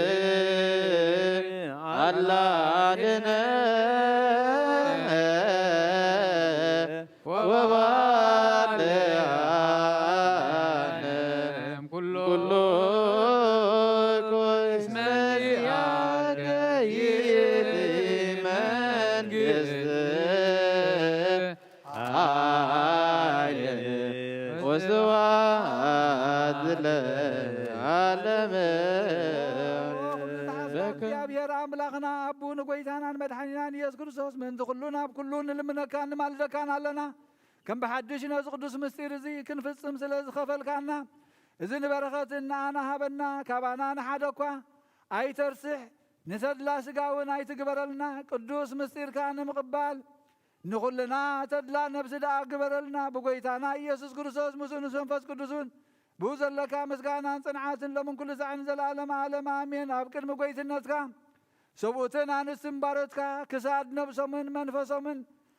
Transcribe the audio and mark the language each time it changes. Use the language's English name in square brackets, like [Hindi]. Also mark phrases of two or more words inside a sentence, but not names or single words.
[Geez] አላድነ ወባልዓነ ኩሉ እስመ ዚአከ ይእቲ መንግሥት ኃይል ወስብሐት ለዓለመ [Tigrinya] እግዚአብሔር ኣምላኽና ኣቡ ንጐይታናን መድሓኒናን ኢየሱስ ክርስቶስ ምእንቲ ኩሉ ናብ ኩሉ ንልምነካን ንማልደካን ኣለና ከም ብሓድሽ ነዚ ቅዱስ ምስጢር እዚ ክንፍፅም ስለ ዝኸፈልካና እዚ ንበረኸትን ንኣና ሃበና ካባና ንሓደ እኳ ኣይተርስሕ ንተድላ ስጋ እውን ኣይትግበረልና ቅዱስ ምስጢርካ ንምቕባል ንኹልና ተድላ ነብሲ ደኣ ግበረልና ብጐይታና ኢየሱስ ክርስቶስ ምስኡ ንስ መንፈስ ቅዱስን ብኡ ዘለካ ምስጋናን ጽንዓትን ሎምን ኩሉ ዛዕን ዘለዓለም ዓለም ኣሜን ኣብ ቅድሚ ጐይትነትካ ሰብኡትን ኣንስትን ባሮትካ ክሳድ ነብሶምን መንፈሶምን